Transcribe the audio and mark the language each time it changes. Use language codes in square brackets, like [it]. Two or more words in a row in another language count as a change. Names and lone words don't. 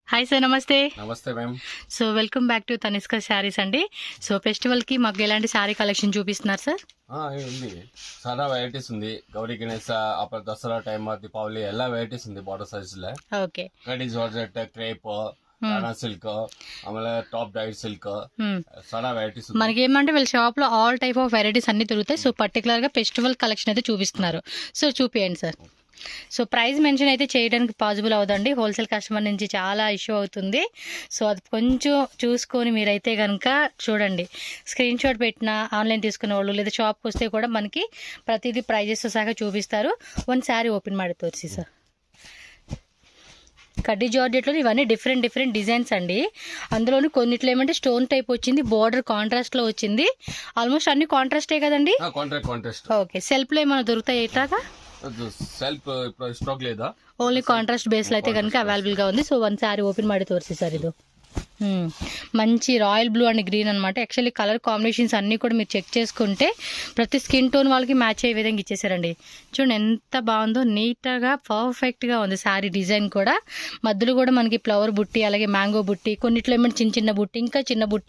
[en] Hi sir, [te] నమస్తే. నమస్తే మ్యామ్. [en] So welcome back to [te] తనిష్క శారీస్ అండి. సో ఫెస్టివల్ కి మాకు ఎలాంటి [en] saree collection [te] చూపిస్తున్నారు సార్? ఉంది, చాలా వెరైటీస్ ఉంది. గౌరీ గణేಶ అప్పుడు దసరా టైమ్ దీపావళి ಎಲ್ಲ వెరైటీస్ ఉంది [en] border size [te] ಲೆ. ఓకే. [kn] ಕಡಿ ಜಾರ್ಜೆಟ್, ಕ್ರೇಪ್, [te] రాణా సిల్క్, ఆಮೇಲೆ [en] top dyed silk, [te] చాలా వెరైటీస్ ఉంది. మనకి ఏమంటే వీళ్ళ షాప్ లో [en] all type of varieties [te] అన్ని దొరుకుతాయి. [en] so particular [te] గా [en] festival collection [te] అయితే చూపిస్తున్నారు. సో చూపియండి సార్. [en] so price mention [te] అయితే చేయడానికి పాసిబుల్ అవుదండి, [en] wholesale customer [te] నుంచి చాలా ఇష్యూ అవుతుంది. సో అది కొంచెం చూసుకొని మీరైతే కనుక చూడండి. [en] screen shot [te] పెట్టిన ఆన్లైన్ తీసుకునే వాళ్ళు లేదా షాప్కి వస్తే కూడా మనకి ప్రతిదీ ప్రైజెస్ సహా చూపిస్తారు. [en] one saree open [kn] ಮಾಡಿ ತೋರಿಸಿ [te] సార్. కడ్డీ జార్జెట్లో ఇవన్నీ [en] different designs [te] అండి. అందులోని కొన్నిట్లో ఏమంటే [en] stone type [te] వచ్చింది, [en] border contrast [te] లో వచ్చింది. ఆల్మోస్ట్ అన్ని కాంట్రాస్టే కదండి. ఓకే. సెల్ఫ్ లో ఏమైనా దొరుకుతాయి ఇట్లాగా? [en] self stock [te] లేదా, [en] only contrast base [te] లో అయితే కనుక అవైలబుల్ గా ఉంది. [en] so one saree open [kn] ಮಾಡಿ ತೋರಿಸಿ [te] సార్. ఇది మంచి [en] royal blue and green [te] అనమాట. [en] actually color combinations [te] అన్నీ కూడా మీరు చెక్ చేసుకుంటే ప్రతి [en] skin tone [te] వాళ్ళకి మ్యాచ్ అయ్యే విధంగా ఇచ్చేసారండి. చూడండి ఎంత బాగుందో, నీట్గా పర్ఫెక్ట్గా ఉంది [en] saree design [te] కూడా. మధ్యలో కూడా మనకి ఫ్లవర్ బుట్టి, అలాగే మ్యాంగో బుట్టి, కొన్నిట్లో ఏమంటే చిన్న బుట్టి, ఇంకా చిన్న బుట్టి.